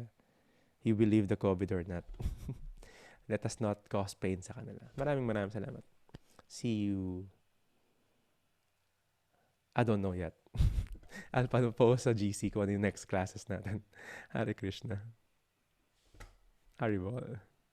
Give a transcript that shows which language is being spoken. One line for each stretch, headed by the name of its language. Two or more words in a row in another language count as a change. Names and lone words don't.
English: You believe the COVID or not. Let us not cause pain
Filipino: sa kanila. Maraming salamat.
English: See you. I don't know yet. I'll post
Filipino: sa GC kung ano yung
English: next classes
Filipino: natin.
Sanskrit: Hare Krishna. Haribol.